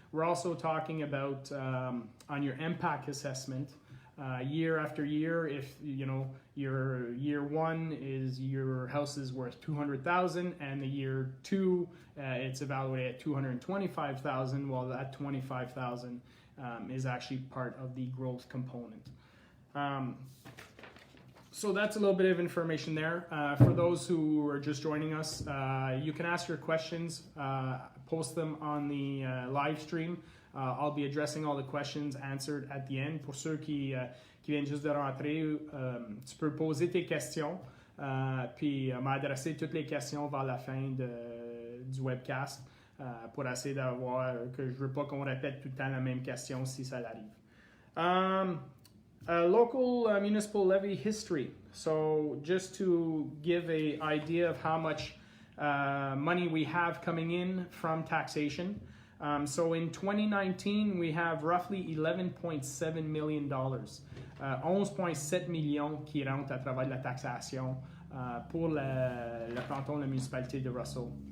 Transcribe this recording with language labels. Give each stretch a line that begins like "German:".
English: We're also talking about on your impact assessment, year after year, if your year one is your house is worth $200,000 and the year 2 it's evaluated at $225,000, well, that $25,000 is actually part of the growth component. So that's a little bit of information there. For those who are just joining us, you can ask your questions, post them on the live stream. I'll be addressing all the questions answered at the end.
French: Pour ceux qui viennent juste de rentrer, tu peux poser tes questions, puis m'adresser toutes les questions vers la fin du webcast pour essayer d'avoir que je veux pas qu'on répète tout le temps la même question si ça l'arrive.
English: Local municipal levy history. So just to give an idea of how much money we have coming in from taxation. So in 2019, we have roughly $11.7 million,
French: 11,7 millions qui rentrent à travers la taxation pour le canton, la municipalité de Russell.